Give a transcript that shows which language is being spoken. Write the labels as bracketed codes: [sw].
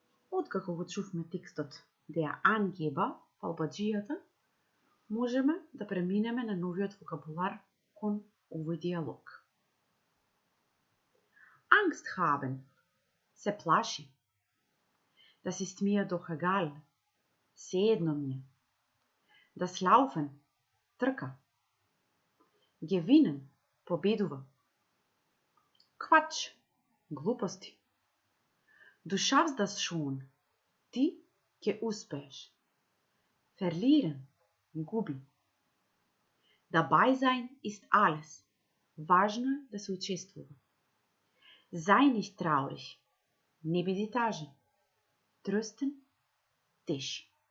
[mk] Откако го чувме текстот [de] Der Angeber, [mk] фалбаџијата, можеме да преминеме на новиот вокабулар кон овој диалог. [de] Angst haben, [mk] се плаши. [de] Das ist mir doch egal, [mk] sejedno mi je. [de] Das Laufen, [mk] трка. [de] Gewinnen, [mk] победува. [de] Quatsch, [mk] глупости. [de] Du schaffst das schon, [mk] ти ќе успееш. [de] Verlieren, [mk] губи. [de] Dabei sein ist alles, [mk] важно е да се учествува. [de] Sei nicht traurig, [mk] не биди тажен. [de] Trösten, [mk] теши.